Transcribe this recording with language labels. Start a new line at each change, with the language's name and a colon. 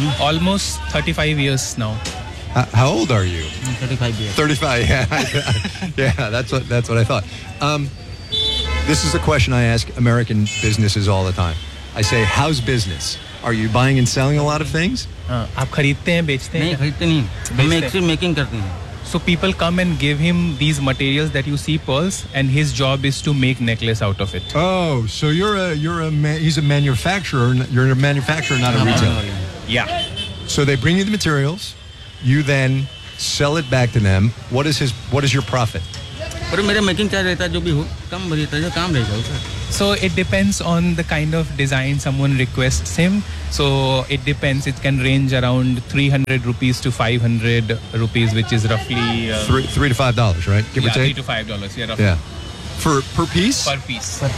English: Almost 35 years now. How old are you? 35 years. 35, yeah. Yeah, that's what I thought. This is a question I ask American businesses all the time. I say, how's business? Are you buying and selling a lot of things?
Hindi: आप खरीदते हैं बेचते हैं नहीं खरीदते नहीं हम actually making करते हैं
English: so people come and give him these materials that you see pearls and his job is to make necklace out of it oh so you are a manufacturer you are a manufacturer not a retailer या so they bring you the materials you then sell it back to them what is your profit
Hindi: पर मेरा making charge रहता है जो भी हो कम रहता है जो काम रहता है
English: So it depends on the kind of design someone requests him. So it depends. It can range around 300 rupees to 500 rupees, which is roughly... Three to $5, right? Give or take? Yeah, $3 to $5. Yeah, roughly. Yeah. Per piece? Per piece.